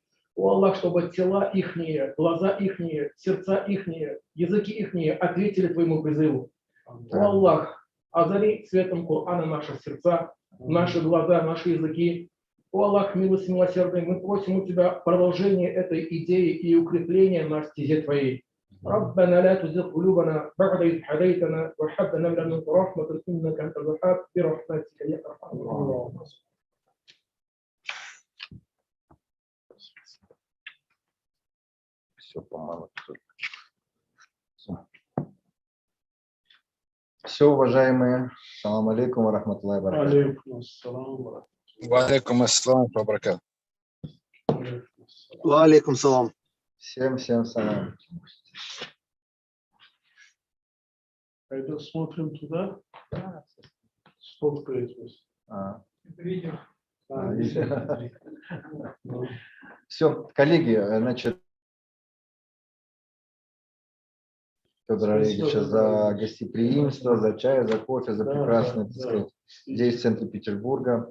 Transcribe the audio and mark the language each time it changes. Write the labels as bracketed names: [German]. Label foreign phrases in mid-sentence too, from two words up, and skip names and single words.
[Russian] О Аллах, чтобы тела ихние, глаза ихние, сердца ихние, языки ихние ответили Твоему призыву. О Аллах, озари светом Корана наши сердца, наши глаза, наши языки. О Аллах, милостивый, милосердный, мы просим у Тебя продолжение этой идеи и укрепления на стезе Твоей. [Arabic] ربنا لا تزغ قلوبنا بعد إذ هديتنا وهب لنا من لدنك رحمة إنك أنت الوهاب برحمتك يا أرحم الراحمين. [Russian] Все, по-моему, все, уважаемые. [Arabic] سلام عليكم ورحمة الله وبركاته. وعليكم السلام وبركاته. وعليكم سلام. [Russian] Всем салам. Пойду смотрим туда. Сфоткает вас. Видео. Все, коллеги, значит, Федора Олеговича за гостеприимство, за чай, за кофе, за прекрасное, так сказать, здесь в центре Петербурга.